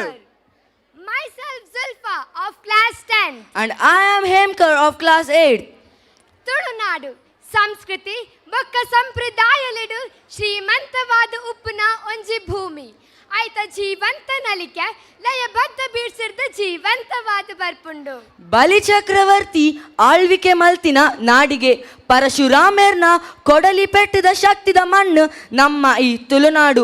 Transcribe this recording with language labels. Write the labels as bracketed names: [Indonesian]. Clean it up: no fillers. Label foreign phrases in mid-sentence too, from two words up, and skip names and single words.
[English] Myself Zulfa of class 10. And I am Hemkar of class 8. [Tulu] ತುಳುನಾಡು ಸಂಸ್ಕೃತಿ ಬೊಕ್ಕ ಸಂಪ್ರದಾಯಲೆಡು ಶ್ರೀಮಂತವಾದ ಉಪ್ಪುನ ಒಂಜಿ ಭೂಮಿ ಐತ ಜೀವಂತ ನಲಿಕೆ ಲಯಬದ್ಧ ಬೀಡ್ಸಿರ್ದ ಜೀವಂತವಾದ ಬರ್ಪುಂಡು. ಬಲಿ ಚಕ್ರವರ್ತಿ ಆಳ್ವಿಕೆ ಮಲ್ತಿನ ನಾಡಿಗೆ ಪರಶುರಾಮೇರ್ನ ಕೊಡಲಿ ಪೆಟ್ಟಿದ ಶಕ್ತಿದ ಮಣ್ಣು ನಮ್ಮ ಈ ತುಳುನಾಡು.